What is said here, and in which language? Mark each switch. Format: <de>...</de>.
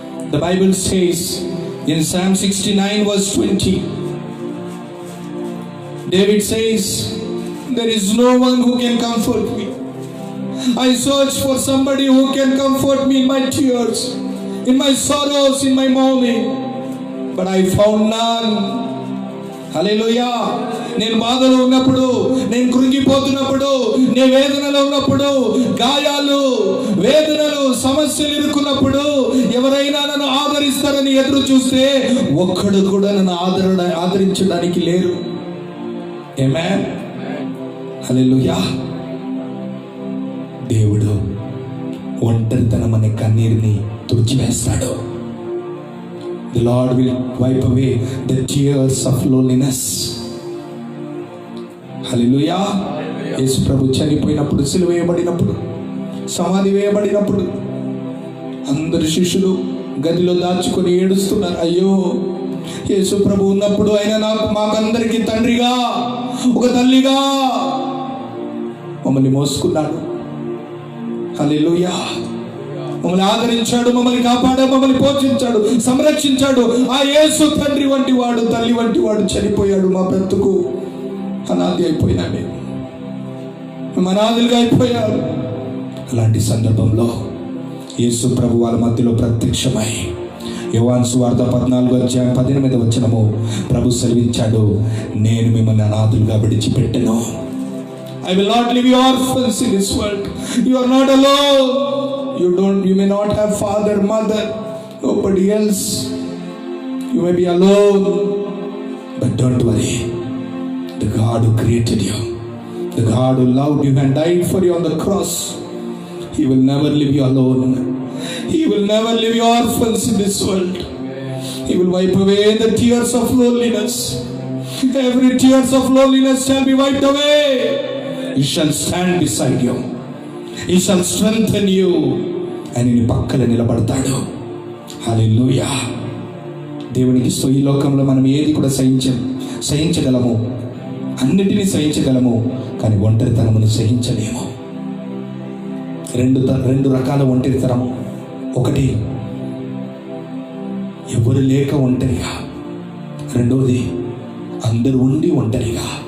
<en>The Bible says in Psalm 69 verse 20, David says, there is no one who can comfort me. I search for somebody who can comfort me in my tears, in my sorrows, in my mourning, but I found none.</en> <te>హల్లెలూయా. నేను బాధలో ఉన్నప్పుడు, నేను కృంగిపోతున్నప్పుడు, నేను వేదనలో ఉన్నప్పుడు, గాయాలు, వేదనలు, సమస్యలు ఇరుక్కున్నప్పుడు ఎవరైనా నన్ను ఆదరిస్తారని ఎదురు చూస్తే ఒక్కడు కూడా నన్ను ఆదరించడానికి లేరు. ఆమేన్. హల్లెలూయా. దేవుడు ఒంటరితనం అనే కన్నీరుని తుడిచివేస్తాడు.</te> <en>The Lord will wipe away the tears of loneliness.</en> <te>హల్లెలూయా. యేసు ప్రభు చనిపోయినప్పుడు, సిలువ వేయబడినప్పుడు, సమాధి వేయబడినప్పుడు అందరు శిష్యులు గదిలో దాచుకొని ఏడుస్తున్నారు. అయ్యో, యేసు ప్రభు ఉన్నప్పుడు ఆయన మాకందరికీ తండ్రిగా, ఒక తల్లిగా మమ్మల్ని మోసుకున్నాడు. హల్లెలూయా. మమ్మల్ని ఆదరించాడు, మమ్మల్ని కాపాడాడు, మమ్మల్ని పోషించాడు, సంరక్షించాడు. ఆ యేసు తండ్రి వంటి వాడు, తల్లి వంటి వాడు చనిపోయాడు. మా బ్రతుకు అనాది అయిపోయినా, మేము అనాథులుగా అయిపోయారు. అలాంటి సందర్భంలో యేసు ప్రభు వాళ్ళ మధ్యలో ప్రత్యక్షమై యోహాను సువార్త 14:18 వచనము ప్రభు సెలవించాడు, నేను మిమ్మల్ని అనాథులుగా విడిచిపెట్టను.</te> <en>I will not leave you orphans in this world. You are not alone. You may not have father, mother, nobody else. You may be alone, but don't worry. The God who created you, the God who loved you and died for you on the cross, He will never leave you alone. He will never leave you orphans in this world. He will wipe away the tears of loneliness. Every tears of loneliness shall be wiped away. He shall stand beside you. He shall strengthen you.</en> <te>And నీ పక్కన నిలబడతాడు. హల్లెలూయా. దేవునికి ఈ లోకంలో మనం ఏది కూడా సహించగలము, అన్నిటినీ సహించగలము, కానీ ఒంటరితనమును సహించలేము. రెండు రకాల ఒంటరితనము. ఒకటి ఎవరు లేక ఒంటరిగా, రెండోది అందరూ ఉండి ఒంటరిగా.</te>